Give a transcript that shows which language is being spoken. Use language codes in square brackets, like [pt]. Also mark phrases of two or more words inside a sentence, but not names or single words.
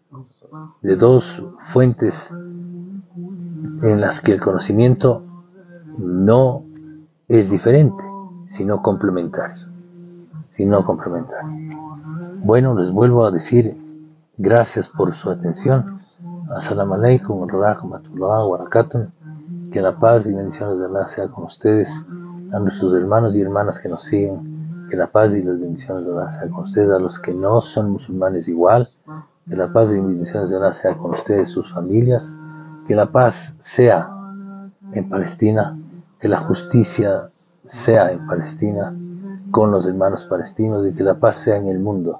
[es] fuentes en las que el conocimiento no es diferente, sino complementario. Bueno, les vuelvo a decir gracias por su atención. [ar] السلام عليكم ورحمة الله وبركاته. [es] Que la paz y bendiciones de Allah sea con ustedes, a nuestros hermanos y hermanas que nos siguen. Que la paz y las bendiciones de Allah sea con ustedes, a los que no son musulmanes igual. Que la paz y bendiciones de Allah sea con ustedes, sus familias. Que la paz sea en Palestina, que la justicia sea en Palestina con los hermanos palestinos, y que la paz sea en el mundo.